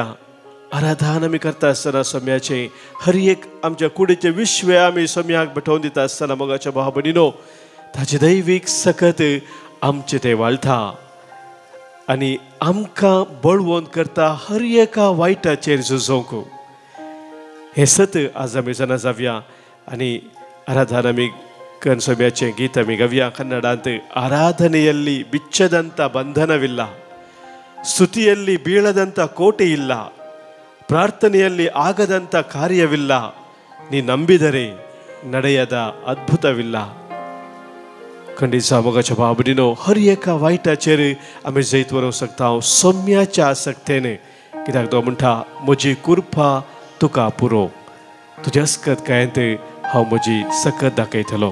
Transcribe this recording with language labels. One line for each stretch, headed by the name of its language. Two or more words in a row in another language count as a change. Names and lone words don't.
Konkani: आराधना आमी करता आसतना सोम्याचे हर एक आमच्या कुडीचे विश्व आमी सोम्याक भेटोवन दिता आसतना मोगाच्या भाव भयणीनो ताचे दैवीक सकत आमचे ते वाळटा आनी आमकां बळवून करता हर एका वायटाचेर झुजोवंक. हे सत आज आमी जाणा जावया आनी आराधना आमी
Kannada: ಕನ್ಸೋಬ್ಯಾಚೆ ಗೀತ ಮಿಗವ್ಯ ಕನ್ನಡ ಅಂತ ಆರಾಧನೆಯಲ್ಲಿ ಬಿಚ್ಚದಂಥ ಬಂಧನವಿಲ್ಲ, ಸ್ತುತಿಯಲ್ಲಿ ಬೀಳದಂಥ ಕೋಟೆ ಇಲ್ಲ, ಪ್ರಾರ್ಥನೆಯಲ್ಲಿ ಆಗದಂಥ ಕಾರ್ಯವಿಲ್ಲ, ನೀ ನಂಬಿದರೆ ನಡೆಯದ ಅದ್ಭುತವಿಲ್ಲ.
Konkani: खंडीचा मोगाच्या बाबडीनो हर एका वायटाचेर आमी जैत वरोंक शकता सोम्याच्या आसक्तेने, कित्याक तो म्हणटा म्हजी कुर्पा तुका पुरो, तुज्या अस्कत कांयत हांव म्हजी सकत दाखयतलो.